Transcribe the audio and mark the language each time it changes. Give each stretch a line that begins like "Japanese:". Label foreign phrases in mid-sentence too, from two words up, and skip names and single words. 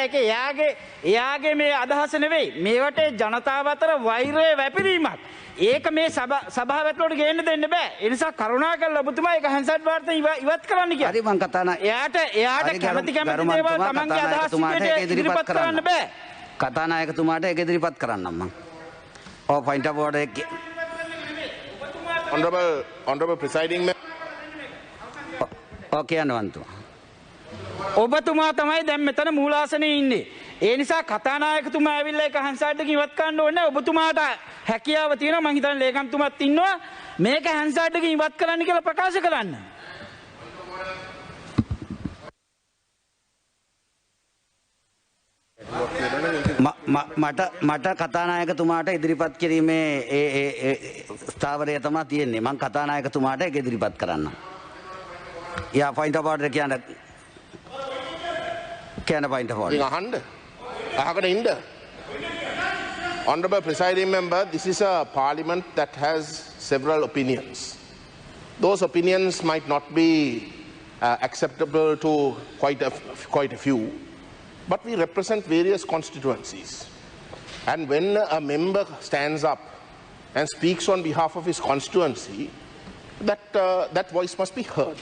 Sinhala: ඒක එයාගේ මේ අදහස නෙවෙයි. මේ රටේ ජනතාව අතර වෛරය වැපිරීමක්. ඒක මේ සභාව ඇතුලට ගේන්න දෙන්න බෑ. ඒ නිසා කරුණාකරලා ඔබතුමා ඒක හැන්සඩ් වාර්තා ඉවත් කරන්න කියලා. හරි මං කතා එයාට කැමති දේවල් තමන්ගේ අදහස් ඉදිරිපත් කරන්න බෑ. කතානායකතුමාට ඒක ඉදිරිපත් කරන්නම් මං.
English: point of order. Honorable presiding member.
Sinhala: කියන්නවන්තු. ඔබතුමා තමයි දැන් මෙතන මූලාසනයේ ඉන්නේ. ඒ නිසා කතානායකතුමා ඇවිල්ලා ඒක හැන්සඩ් එකකින් ඉවත් කරන්න ඕනේ. ඔබතුමාට හැකියාව තියෙනවා. මං හිතන්නේ ලේකම්තුමාත් ඉන්නවා. මේක හැන්සඩ් එකකින් ඉවත් කරන්න කියලා ප්‍රකාශ කරන්න. මට කතානායකතුමාට ඉදිරිපත් කිරීමේ ස්ථාවරය තමයි තියෙන්නේ. මං කතානායකතුමාට ඒක ඉදිරිපත් කරන්න.
English: යා point of order කියන්න point of order.
Sinhala: අහන්න. අහගෙන ඉන්න.
English: Honorable presiding member, this is a parliament that has several opinions. Those opinions might not be acceptable to quite a few. But we represent various constituencies. And when a member stands up and speaks on behalf of his constituency, that voice must be heard.